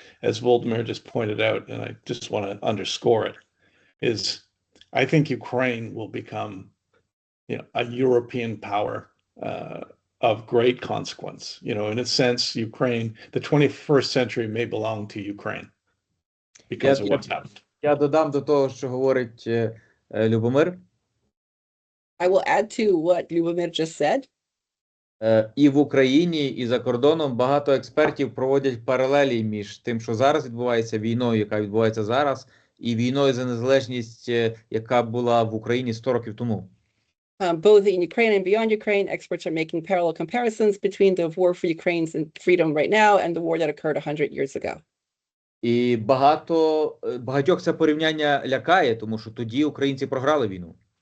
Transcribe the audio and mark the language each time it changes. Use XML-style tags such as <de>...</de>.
<en>As Volodymyr just pointed out, and I just want to underscore it, is I think Ukraine will become, a European power of great consequence. In a sense, Ukraine, the 21st century may belong to Ukraine because of what's happened.</en> <uk>Я додам до того, що говорить Любомир.</uk> <en>I will add to what Lyubomir just said.</en> <uk>І в Україні, і за кордоном багато експертів проводять паралелі між тим, що зараз відбувається, війною, яка відбувається зараз, і війною за незалежність, яка була в Україні 100 років тому.</uk> <en>Both in Ukraine and beyond Ukraine, experts are making parallel comparisons between the war for Ukraine's freedom right now and the war that occurred 100 years ago.</en> <uk>І багатьох це порівняння лякає, тому що тоді українці програли війну.</uk>